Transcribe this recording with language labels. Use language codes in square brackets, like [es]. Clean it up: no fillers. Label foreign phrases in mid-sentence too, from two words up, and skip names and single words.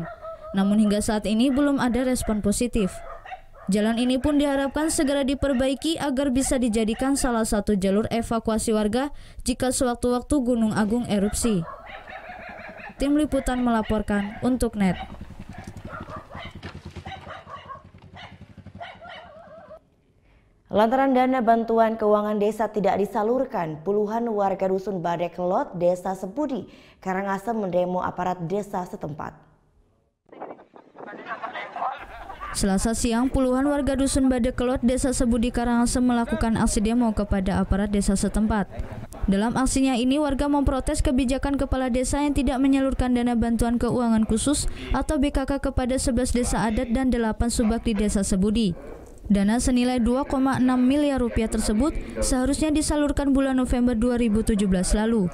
[id] Namun hingga saat ini belum ada respon positif. Jalan ini pun diharapkan segera diperbaiki agar bisa dijadikan salah satu jalur evakuasi warga jika sewaktu-waktu Gunung Agung erupsi. Tim Liputan melaporkan untuk Net. Lantaran dana bantuan keuangan desa tidak disalurkan, puluhan warga dusun Badekelot, Desa Sebudi, Karangasem mendemo aparat desa setempat. Selasa siang, puluhan warga dusun Badekelot, Desa Sebudi, Karangasem melakukan aksi demo kepada aparat desa setempat. Dalam aksinya ini, warga memprotes kebijakan kepala desa yang tidak menyalurkan dana bantuan keuangan khusus atau BKK kepada 11 desa adat dan 8 subak di Desa Sebudi. Dana senilai 2,6 miliar rupiah tersebut seharusnya disalurkan bulan November 2017 lalu.